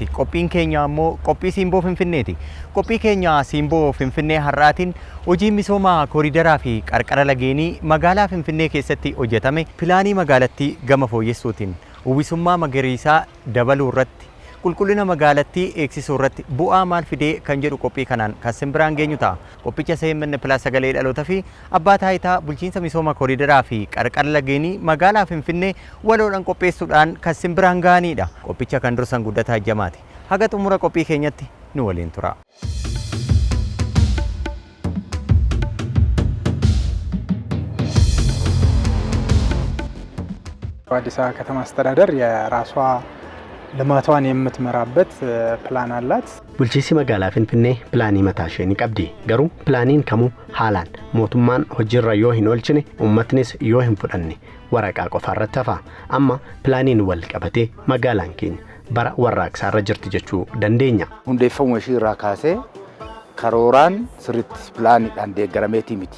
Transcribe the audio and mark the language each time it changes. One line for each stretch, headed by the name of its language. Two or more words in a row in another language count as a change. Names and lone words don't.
Oromo: Qophiin keenya ammoo qophii Siimboo Finfinneeti. Qophii keenya Siimboo Finfinnee har'aatiin hojii misoomaa kooriidaraa fi qarqara lageenii magaalaa Finfinnee keessatti hojjetame pilaanii magaalattii gama fooyyessuutiin uwwisummaa magariisaa dabaluu irratti qulqullina magaalattii eegsisuu irratti bu'aa maal fidee kan jedhu qophii kanaan kan simbiraan geenyu ta'a. Qophicha EMN Plus sagalee dhaloota fi abbaa taayitaa bulchiinsa misooma kooriidaraa fi qarqara lageenii magaalaa Finfinnee waloodhaan qopheessuudhaan kan simbiraan gaaniidha. Qophicha kan dursan Guddataa Jamaati. Haga xumura qophii keenyatti nu waliin tura.
Amharic: አዲስ አበባ ከተማ አስተዳደር የራሷ ልማቷን የምትመራበት ፕላን አላት።
Oromo: bulchiinsi magaalaa Finfinnee pilaanii mataa ishee ni qabdi. Garuu pilaaniin kamuu haalaan mootummaan hojiirra yoo hin oolchine uummatnis yoo hin fudhanne waraqaa qofa irratti hafa. Amma pilaaniin wal qabatee magaalaan keenya bara warraaqsaa irra jirti jechuu dandeenya. Hundeeffamuu ishee irraa kaasee karooraan sirriitti pilaaniidhaan deeggarameetii miti.